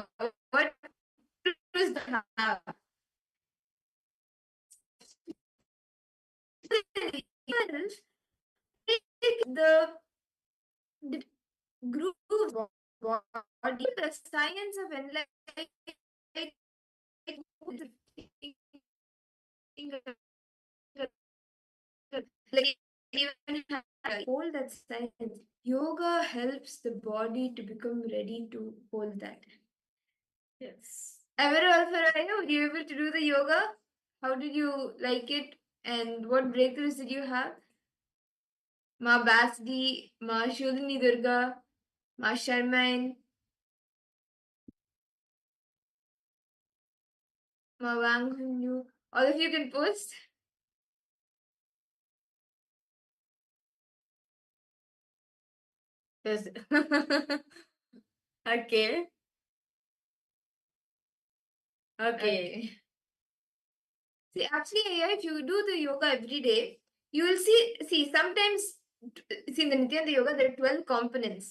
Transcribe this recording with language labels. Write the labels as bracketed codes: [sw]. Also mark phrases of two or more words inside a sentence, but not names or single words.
[en] What is the the grooves body, the science of enlightenment, like even hold that science. Yoga helps the body to become ready to hold that. Yes. Ever Alfaraya, were you able to do the yoga? How did you like it? And what breakthroughs did you have? Ma Basdi, Ma Shodini Durga, Ma Sharmain, Ma Wang Hunyu. All of you can post. Yes. Okay. Okay. See, actually, yeah, if you do the yoga every day, you will see, sometimes, see, in the Nityananda yoga, there are 12 components.